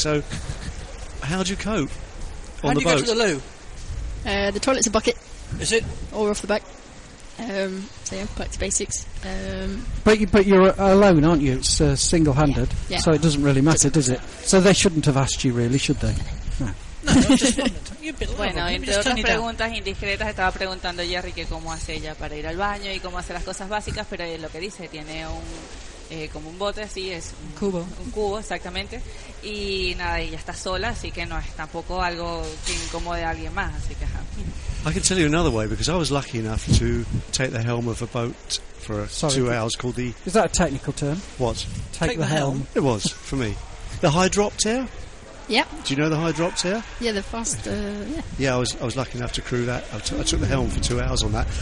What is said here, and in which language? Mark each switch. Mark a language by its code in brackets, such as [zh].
[en] So, how do you cope on the boat? How do you go to the loo? The toilet's a bucket. Is it? Or off the back. So, yeah, back to basics. But you're alone, aren't you? It's single-handed. Yeah. So it doesn't really matter, does it? So they shouldn't have asked you, really, should they? No, [es] bueno, entre otras preguntas indiscretas estaba preguntando a Jerry que cómo hace ella para ir al baño y cómo hace las cosas básicas, pero es lo que dice, tiene un como un bote, así es un cubo exactamente, y nada, ella está sola, así que no es tampoco algo que incomode a alguien más, así que [en] I can tell you another way, because I was lucky enough to take the helm of a boat for 2 hours called the Is that a technical term? What? Take the helm. It was for me. The hydroptera? Yep. Do you know the hydroptera? Yeah, the fast. Yeah, I was lucky enough to crew that. I took the helm for 2 hours on that.